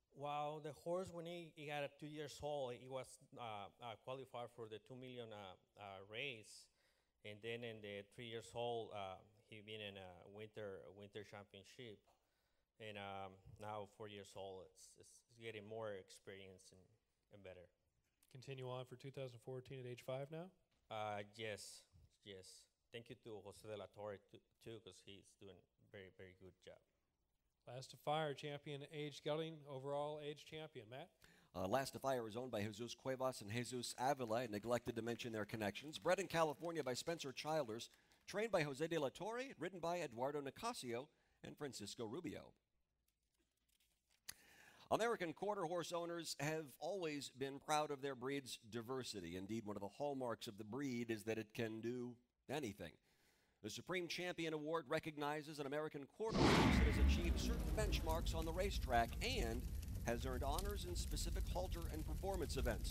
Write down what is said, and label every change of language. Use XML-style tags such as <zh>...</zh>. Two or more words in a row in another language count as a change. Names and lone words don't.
<en>Well, the horse, when he had 2 years old, he was qualified for the $2 million race, and then in the 3 years old, he been in a winter championship, and now 4 years old, it's getting more experience and better. Continue on for 2014 at age 5 now? Yes. Thank you to Jose de la Torre too, because he's doing a very, very good job. Last to Fire, Champion Aged Gelding, overall age champion. Matt? Last to Fire is owned by Jesus Cuevas and Jesus Avila. I neglected to mention their connections. Bred in California by Spencer Childers, trained by Jose de la Torre, ridden by Eduardo Nicasio and Francisco Rubio. American quarter horse owners have always been proud of their breed's diversity. Indeed, one of the hallmarks of the breed is that it can do anything. The Supreme Champion Award recognizes an American quarter horse that has achieved certain benchmarks on the racetrack and has earned honors in specific halter and performance events.</en>